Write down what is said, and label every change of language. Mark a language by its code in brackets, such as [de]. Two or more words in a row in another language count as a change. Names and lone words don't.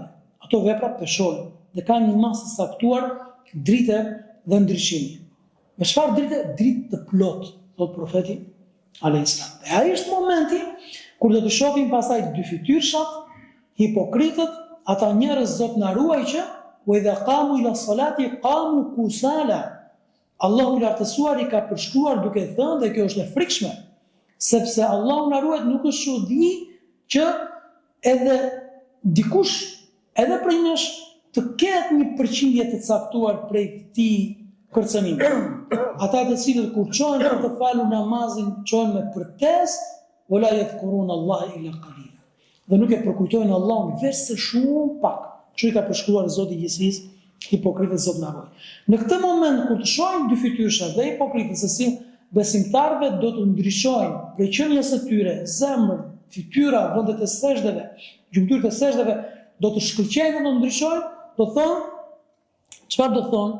[sq] Ato vepra peshojnë dhe kanë një masë saktuar drite dhe ndryshimi. Me çfarë drite? Dritë të plotë, thot profeti [ar] عليه السلام. [sq] Dhe ai është momenti kur do të shohim pastaj dy fytyrshat, hipokritët, ata njerëz Zot na ruaj që [ar] وَإِذَا قَامُوا إِلَى الصَّلَاةِ قَامُوا كُسَالَى. [sq] Allahu i lartësuar i ka përshkruar duke thënë, dhe kjo është e frikshme, sepse Allahu na ruaj nuk është çudi që edhe dikush, edhe prej nesh, të ketë një përqindje të caktuar prej këtij kërcënimi. Ata të cilët kur çojnë për të falur namazin, çojnë me përtesë, [ar] وَلَا يَذْكُرُونَ اللَّهَ إِلَّا قَلِيلًا. [sq] Dhe nuk e përkujtojnë Allahun veç se shumë pak. Që i ka përshkruar Zoti i gjithësisë, hipokritët Zot na ruaj. Në këtë moment kur të shohim dy fytyrsha dhe hipokritët se si besimtarëve do të ndryshojnë prej qenies së tyre, zemër, fytyra, vendet e sejdave, gjymtyrët e sejdave do të shkëlqejnë dhe do të ndryshojnë, do thonë, çfarë do thonë?